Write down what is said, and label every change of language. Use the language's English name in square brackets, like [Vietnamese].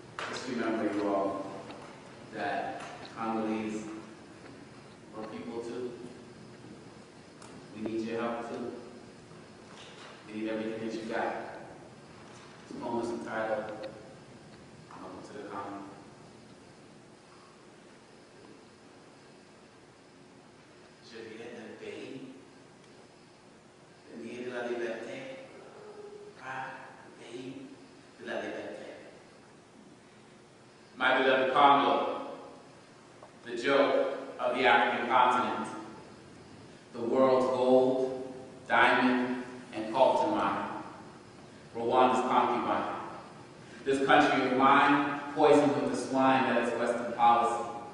[English] Just remember, you all, that Congolese are people too. We need your help too. We need everything that you got. This poem is entitled To the Congo. [French] Je viens d'un pays, le pays de la liberté, pas le pays de la liberté. [English] My beloved Congo, the joke of the African continent, the world's gold, diamond, and coltan mine, Rwanda's concubine. This country of mine, poisoned with the swine that is Western policy.